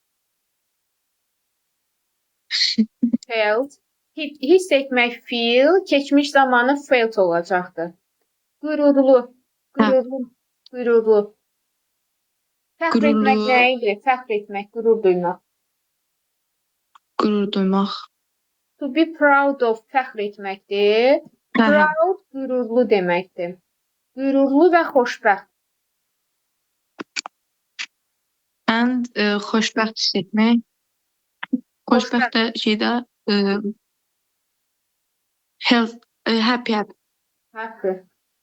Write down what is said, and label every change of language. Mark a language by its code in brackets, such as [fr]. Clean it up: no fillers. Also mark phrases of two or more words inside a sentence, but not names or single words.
[az] Felt. Hiss etmək feel, keçmiş zamanı felt olacaqdı. Qürurlu, qürurlu, qürurlu. Fəxr Qürurlu. etmək nə idi? Fəxr etmək, qürur duymaq. Qürur duymaq. [en] To be proud of [az] fəxr etməkdir. Hə, hə. Proud qürurlu deməkdir. Qürurlu və xoşbəxt. And xoşbəxt hiss etmək. Xoşbəxt də şeydə [en] health, happy. [az] Happy.